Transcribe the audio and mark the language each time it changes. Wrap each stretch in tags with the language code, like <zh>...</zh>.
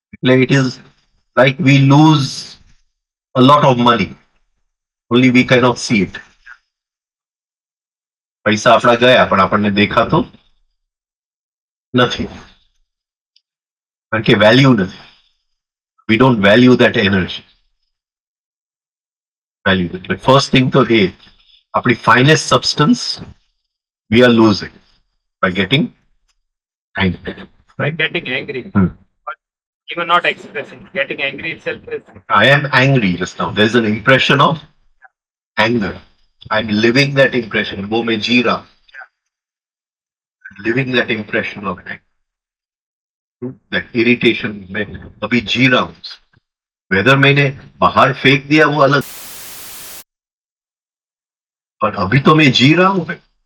<en>Like it is like we lose a lot of money. Only we cannot see it.</en> <gu>પૈસા આપણા ગયા પણ આપણને દેખાતો નથી, કારણ કે વેલ્યુ નથી.</gu> <en>We don't value that energy. Value it. But first thing</en> <gu>તો એ આપણી</gu> <en>finest substance we are losing by getting angry. By getting angry, Hmm. but even not expressing, getting angry itself is. I am angry just now. There's an impression of anger. I'm living that impression.</en> <hi>वो मैं जी रहा हूं.</hi> <en>Living that impression of anger. That irritation</en> <hi>मैं अभी जी रहा हूं. Weather मैंने बाहर फेंक दिया वो अलग, पर अभी तो मैं जी रहा हूं.</hi>